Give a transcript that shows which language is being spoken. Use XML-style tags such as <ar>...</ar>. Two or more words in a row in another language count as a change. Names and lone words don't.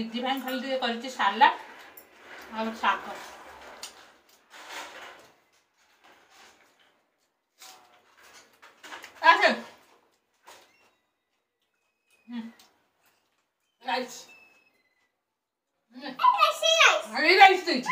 <or>ରିଦ୍ଧି ପାଇଁ ଖାଲି ଟିକେ କରିଛି ସାଲାଡ୍ ଆଉ ଶାଗ। राइस अरे राइस ଦେଇଛି।</or>